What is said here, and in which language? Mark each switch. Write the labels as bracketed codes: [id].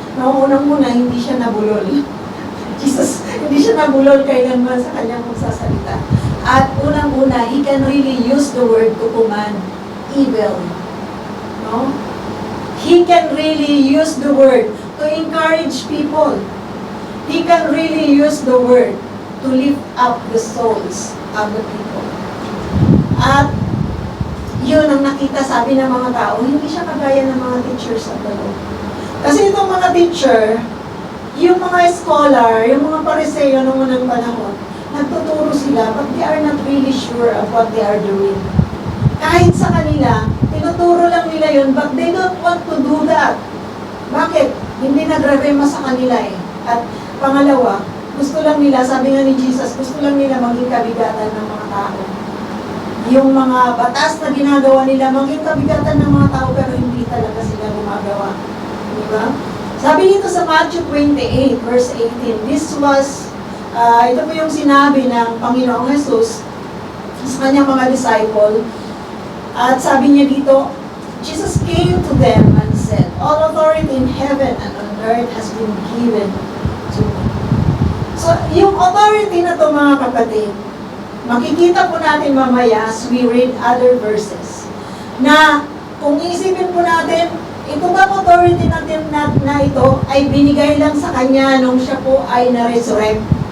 [tl] Na unang-una, hindi siya nabulol. Jesus, hindi siya nabulol kailanman sa kanyang magsasalita. [en] At unang-una, He can really use the word to command evil. No? He can really use the word to encourage people. He can really use the word to lift up the souls of the people. [tl] At yun ang nakita, sabi ng mga tao, hindi siya kagaya ng mga teachers of the law. Kasi itong mga teacher, yung mga scholar, yung mga pariseyo noong unang panahon, nagtuturo sila, but they are not really sure of what they are doing. Kahit sa kanila, tinuturo lang nila yun, but they don't want to do that. Bakit? Hindi nagre-rema sa kanila eh. At pangalawa, gusto lang nila, sabi nga ni Jesus, gusto lang nila maging kabigatan ng mga tao. Yung mga batas na ginagawa nila, maging kabigatan ng mga tao, pero hindi talaga sila gumagawa. Diba? Sabi dito sa Matthew 28, verse 18, this was, ito po yung sinabi ng Panginoong Jesus sa kanyang mga disciple. [en] At sabi niya dito, Jesus came to them and said, all authority in heaven and on earth has been given to me. [tl] So, yung authority na to mga kapatid, makikita po natin mamaya as we read other verses, na kung isipin po natin, ito ba authority natin na ito ay binigay lang sa Kanya nung siya po ay na-resurrect?